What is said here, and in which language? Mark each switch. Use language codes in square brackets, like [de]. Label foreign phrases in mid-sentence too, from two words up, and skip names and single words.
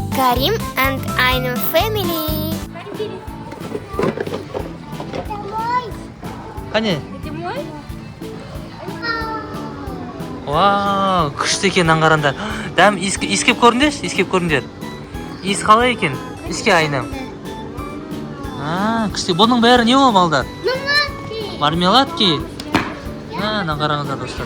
[en] Karim and Ainun family. [kk] Қане? [ru] Это мой? [kk] Вау, күшті екен аңғараңдар. Дәм иіскеп көріңдерші, иіскеп көріңдер. Иіс қалай екен? Иіске айнам. Күшті. Бұның бәрі не ол балдар? Мармеладки. Аңғараңыздар достар.